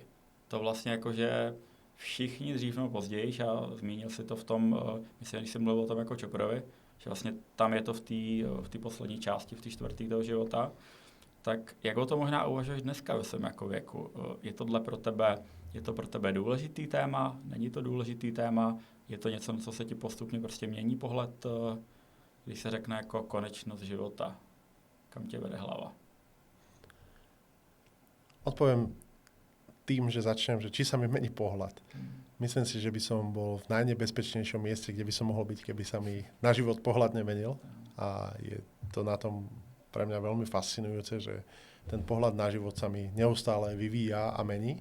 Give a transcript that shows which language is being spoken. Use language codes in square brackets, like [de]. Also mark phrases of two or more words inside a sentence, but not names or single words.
[cs] To vlastně jako, že všichni dřív nebo později, a zmínil si to v tom, myslím, když jsem mluvil o tom jako Choprovi, že vlastně tam je to v té poslední části, v té čtvrté toho života, tak jak o to možná uvažuješ dneska ve svém jako věku? Je to pro tebe důležitý téma? Není to důležitý téma? Je to něco, na co se ti postupně prostě mění pohled, když se řekne jako konečnost života? Kam tě vede hlava? [sk] Odpoviem tým, že začnem, že či sa mi mení pohľad. Myslím si, že by som bol v najnebezpečnejšom mieste, kde by som mohol byť, keby sa mi na život pohľad nemenil. A je to na tom pre mňa veľmi fascinujúce, že ten pohľad na život sa mi neustále vyvíja a mení.